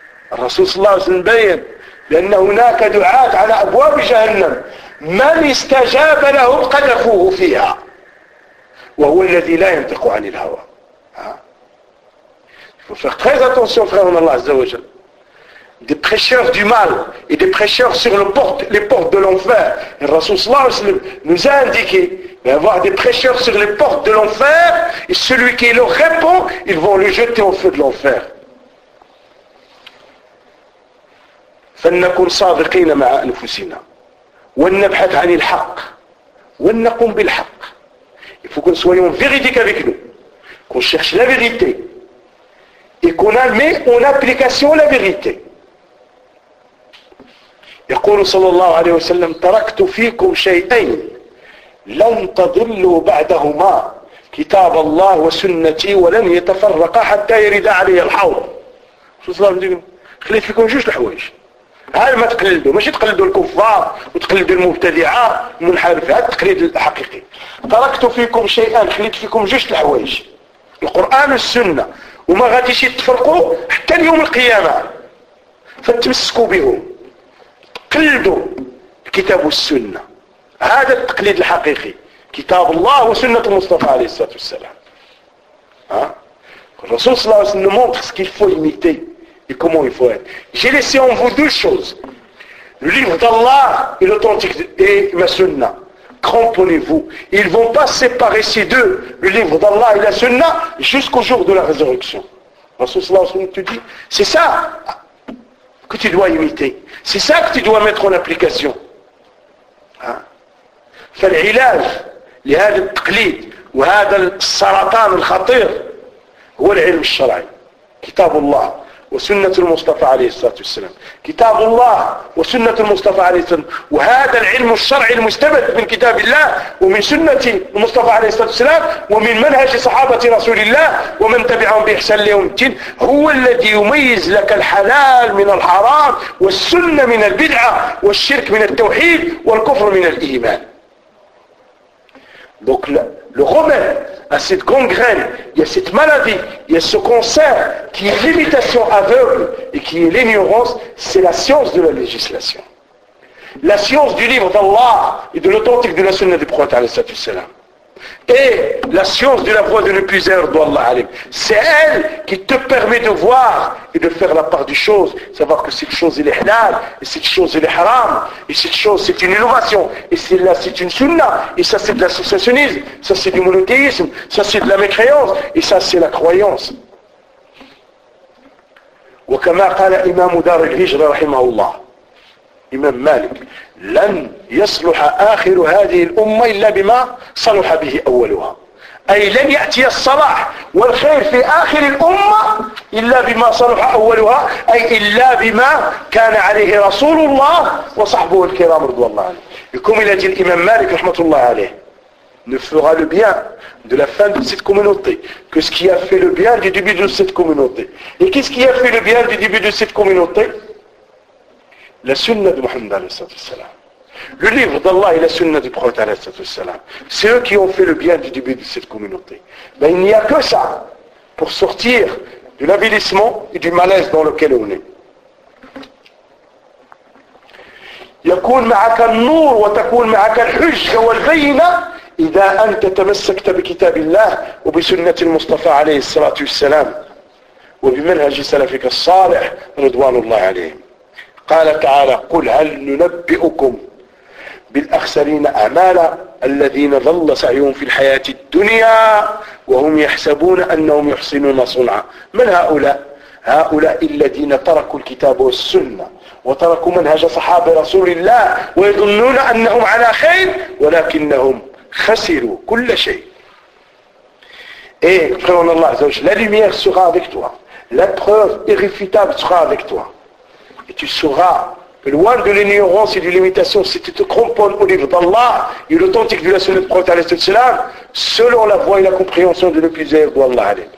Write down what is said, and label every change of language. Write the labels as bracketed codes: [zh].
[ar] Rasoul sallallahu alayhi wa sallam bayan لَنَّ هُنَاكَ دُعَاتٍ عَلَى أَبْوَابِ جَهَنَّمْ مَنْ إِسْتَجَابَ لَهُمْ قَدَفُوهُ فِيهَا وَهُوَ الَّذِي لَا يَنْتَقُ عَنِ الْهَوَى. [fr] Il faut faire très attention, frère en Allah, Azzawajal. Des prêcheurs du mal et des prêcheurs sur les portes de l'enfer. Et Rasoul sallallahu alayhi wa sallam nous a indiqué d'avoir des prêcheurs sur les portes de l'enfer et celui qui leur répond, ils vont le jeter au feu de l'enfer. [ar] فَلْنَكُمْ صَادِقِينَ مَعَا أَنْفُسِنَا وَلْنَبْحَثْ عَنِ الْحَقِّ وَلْنَكُمْ بِالْحَقِّ. [fr] Il faut que nous soyons véridiques avec nous, qu'on cherche la vérité et qu'on met en application la vérité. [ar] يقول صلى الله عليه وسلم تركت فيكم شيئين لن تضلوا بعدهما كتاب الله وسنتي ولن يتفرقا حتى يرد علي الحوض. صلى الله عليه وسلم خلي فيكم جوج الحوايج هاي ما تقلدوا ماشي تقلدوا الكفار وتقلدوا المبتدعه المنحرفه هذا التقليد الحقيقي. تركت فيكم شيئين خليت فيكم جوج الحوايج القران والسنه وما غاديش يتفرقوا حتى يوم القيامه فتمسكوا بهم تقلدوا الكتاب والسنه هذا التقليد الحقيقي كتاب الله وسنه المصطفى عليه الصلاه والسلام. ها الرسول صلى الله عليه وسلم [fr] montre ce qu'il faut imiter et comment il faut être. J'ai laissé en vous deux choses, le livre d'Allah et l'authentique et la sunna. Cramponnez-vous. Ils ne vont pas séparer ces deux, le livre d'Allah et la sunna, jusqu'au jour de la résurrection. Tu dis, c'est ça que tu dois imiter. C'est ça que tu dois mettre en application. [ar] فالعلاج لهذا التقليد وهذا السرطان الخطير هو العلم الشرعي كتاب الله وسنة المصطفى عليه الصلاة والسلام. كتاب الله وسنة المصطفى عليه الصلاة والسلام وهذا العلم الشرعي المستمد من كتاب الله ومن سنة المصطفى عليه الصلاة والسلام ومن منهج صحابة رسول الله ومن تبعهم بإحسان ليوم الدين هو الذي يميز لك الحلال من الحرام والسنة من البدعة والشرك من التوحيد والكفر من الإيمان. [fr] Donc le remède à cette gangrène, il y a cette maladie, il y a ce cancer qui est l'imitation aveugle et qui est l'ignorance, c'est la science de la législation. La science du livre d'Allah et de l'authentique de la sunna du prophète, alayhi salam. Et la science de la voix de le plus humble d'Allah Alim, c'est elle qui te permet de voir et de faire la part des choses, savoir que cette chose est halal, et cette chose est haram, et cette chose c'est une innovation, et celle-là c'est une sunna, et ça c'est de l'associationnisme, ça c'est du monothéisme, ça c'est de la mécréance, et ça c'est la croyance. [ar] وكما قال إمام دار الهجرة رحمه الله إمام مالك لن يصلح آخر هذه الأمة إلا بما صلح به أولها أي لن يأتي الصلاح والخير في آخر الأمة إلا بما صلح أولها أي إلا بما كان عليه رسول الله وصحبه الكرام رضي الله عنه يكون إلى جل إمام مالك رحمة الله عليه [fr] ne fera le bien de la fin de cette communauté que ce qui a fait le bien du début de cette communauté. Et qu'est-ce qui a fait le bien du début de cette communauté? La sunna de Muhammad. Le livre d'Allah et la sunna du prophète. C'est eux qui ont fait le bien du début de cette communauté. Mais il n'y a que ça pour sortir de l'avilissement et du malaise dans lequel on est. [ar] يكون معك النور وتكون معك الحجة والبينة إذا أنت تمسكت بكتاب الله وبسنة المصطفى عليه الصلاة والسلام وبمنهج سلفك الصالح رضوان الله عليهم قال تعالى قل هل ننبئكم بالأخسرين أعمالا الذين ظل سعيهم في الحياة الدنيا وهم يحسبون أنهم يحسنون صنعا من هؤلاء؟ هؤلاء الذين تركوا الكتاب والسنة وتركوا منهج صحابة رسول الله ويظنون أنهم على خير ولكنهم خسروا كل شيء. إيه فرعون الله عز وجل. [fr] La lumière sera avec toi. La preuve irréfutable sera avec toi. Et tu seras loin de l'ignorance et de l'imitation si tu te cramponnes au livre d'Allah et l'authentique de la sunna du prophète sallam selon la voie et la compréhension de l'épouser d'Allah.